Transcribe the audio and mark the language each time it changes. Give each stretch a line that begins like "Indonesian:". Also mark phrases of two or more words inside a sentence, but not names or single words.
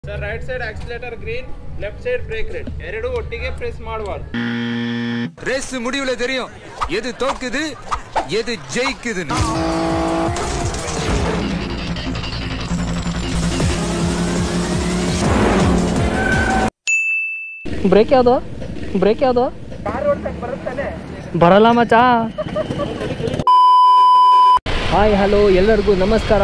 English: sir right side accelerator green, left side brake red,
Kannada: ಎರಡು ಒಟ್ಟಿಗೆ ಪ್ರೆಸ್ ಮಾಡಬಾರ್ದು.
Tamil: ரேஸ் முடிவுல தெரியும் எது தோக்குது எது ஜெயிக்குதுன்னு.
Kannada: ಬ್ರೇಕ್ ಯಾವುದು? ಬ್ರೇಕ್ ಯಾವುದು? ಬರಲ್ಲ ಮಚ್ಚಾ.
English: hi hello
Kannada: ಎಲ್ಲರಿಗೂ ನಮಸ್ಕಾರ.